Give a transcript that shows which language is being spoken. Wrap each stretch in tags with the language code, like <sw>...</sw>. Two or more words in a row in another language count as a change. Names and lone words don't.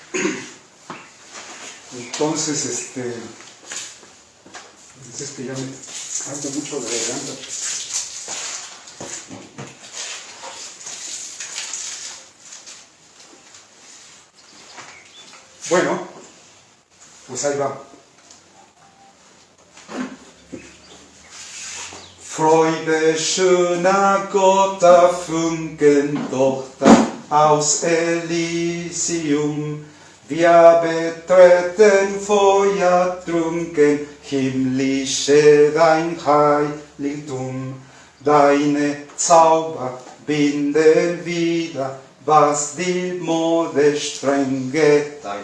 <es>Entonces, es que ya me falta mucho de garganta. Bueno, pues ahí va.</es> <de>Freude, schöner Gotha Funken, Tochter aus Elysium, wir betreten feuertrunken, himmlische dein Heiligtum, deine Zauber binden wieder, was die Mode streng geteilt.</de>